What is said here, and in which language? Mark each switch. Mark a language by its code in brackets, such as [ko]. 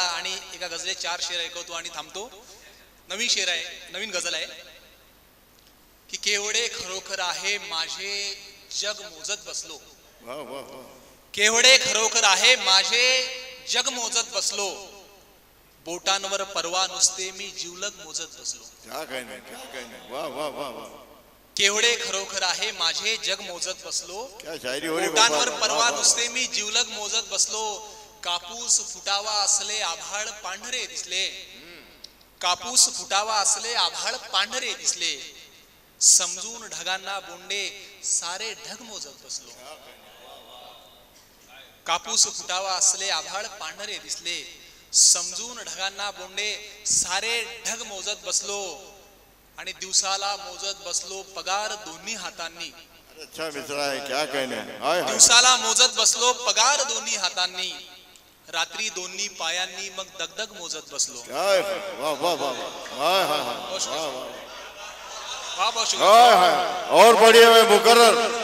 [mr] आणि एका गझले 4 शेर ऐकवतो आणि थांबतो. नवीन शेर आहे, नवीन गझल आहे की केवढे खरोखर आहे माझे जग मोजत बसलो. केवढे खरोखर आहे माझे जग मोजत बसलो. बोटांवर परवा नुसते मी जीवलग मोजत बसलो. [hi] क्या कहने, क्या कहने, वाह वाह वाह वाह. [mr] केवढे खरोखर आहे माझे जग मोजत बसलो. [hi] क्या शायरी हो रही. [mr] बोटांवर परवा नुसते मी जीवलग मोजत बसलो. कापूस फुटावा असले आभाळ पांढरे दिसले. कापूस फुटावा असले आभाळ पांढरे दिसले. समजून ढगांना बोंडे सारे ढग मोजत बसलो. कापूस फुटावा असले आभाळ पांढरे दिसले. समजून ढगांना बोंडे सारे ढग मोजत बसलो. आणि दिवसाला मोजत बसलो पगार दोन्ही हातांनी. [hi] अच्छा मित्रा है, क्या कहने. [mr] दिवसाला मोजत बसलो पगार दोन्ही हातांनी. रात्री दोन्ही पायांनी मग दगदग मोजत बसलो. [hi] वाह वाह वाह, और बढ़िया है मुकर्रर.